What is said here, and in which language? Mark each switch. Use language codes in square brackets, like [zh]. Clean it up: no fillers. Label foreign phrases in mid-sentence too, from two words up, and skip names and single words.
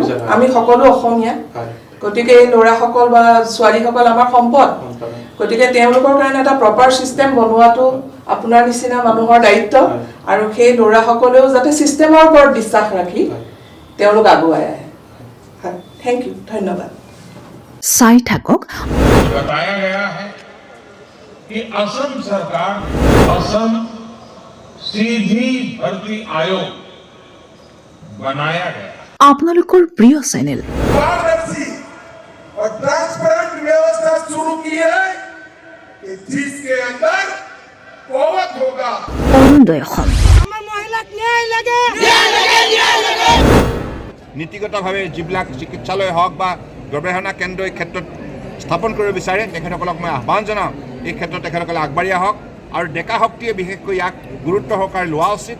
[as] আমি সকলো অসমীয়া, গতিকে এই ল'ৰাসকল বা ছোৱালীসকল আমাৰ সম্পদ। গতিকে তেওঁলোকৰ কাৰণে এটা প্ৰপাৰ ছিষ্টেম বনোৱাটো আপোনাৰ নিচিনা মানুহৰ দায়িত্ব, আৰু সেই ল'ৰাসকলেও যাতে ছিষ্টেমৰ ওপৰত বিশ্বাস ৰাখি তেওঁলোক আগুৱাই আহে। [en] thank you, ধন্যবাদ। [as] চাই থাকক। [hi] बताया गया है कि असम सरकार असम सीधी भर्ती आयोग बनाया गया। [as] আপোনালোকৰ প্ৰিয় চেনেল [hi] पारदर्शी और ट्रांसपेरेंट व्यवस्था शुरू की है कि जिसके अंदर कौवत होगा। [as] অৰুণোদয় অসম। নীতিগতভাৱে যিবিলাক চিকিৎসালয় হওক বা গৱেষণা কেন্দ্ৰ এই ক্ষেত্ৰত স্থাপন কৰিব বিচাৰে, তেখেতসকলক মই আহ্বান জনাওঁ, এই ক্ষেত্ৰত তেখেতসকলে আগবাঢ়ি আহক, আৰু ডেকা শক্তিয়ে বিশেষকৈ ইয়াক গুৰুত্ব সহকাৰে লোৱা উচিত।